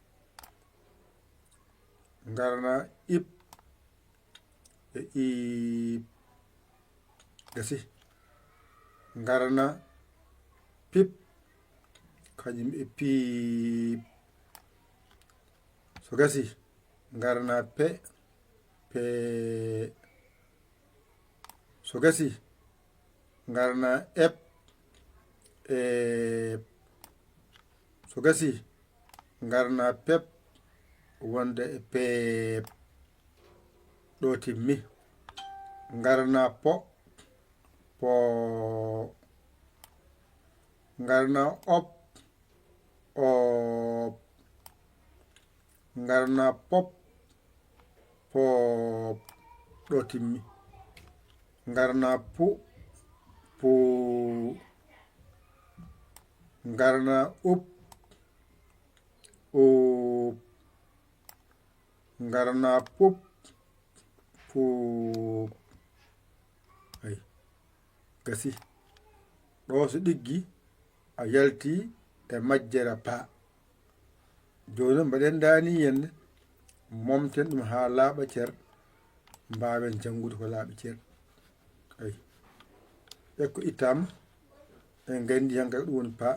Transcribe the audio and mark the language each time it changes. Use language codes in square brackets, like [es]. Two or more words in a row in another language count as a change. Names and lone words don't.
[ff] Garna ip e iip. Gasi. Garna pip kañum e piip. So gasi garna pe pee. So gasi garna ep eep. So gasi garna pep wonde e peep. Ɗo timmi. Garna po poo. Garna op oop. Garna pop poop. Ɗo timmi. Garna pu puu. Garna up up. Garna pup puup. Ay gasi. Ɗo so ɗiggi a yalti e majjere pa. Joni mbaɗen dani henne momten ɗum ha laaɓa cer mbawen jangude ko laaɓi cer. Ay ekko ittama en gandi hanka ɗum woni pa.